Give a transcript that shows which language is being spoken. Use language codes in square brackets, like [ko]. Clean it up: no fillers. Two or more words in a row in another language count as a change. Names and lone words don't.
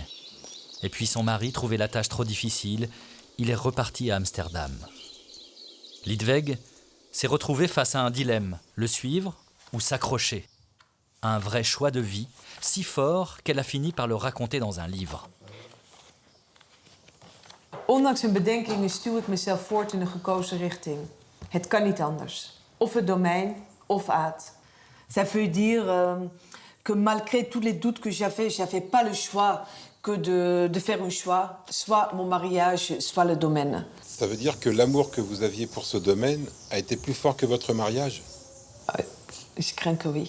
[fr] Et puis son mari trouvait la tâche trop difficile. Il est reparti à Amsterdam. Liedweg s'est retrouvé face à un dilemme, le suivre ou s'accrocher. Un vrai choix de vie, si fort qu'elle a fini par le raconter dans un livre. [nl] Ondanks hun bedenkingen stuw ik mezelf voort in de gekozen richting. Het kan niet anders. Of het domein, of Aad. [fr] Ça veut dire que malgré tous les doutes que j'avais pas le choix que de faire un choix, soit mon mariage, soit le domaine. Ça veut dire que l'amour que vous aviez pour ce domaine a été plus fort que votre mariage? Je crains que oui.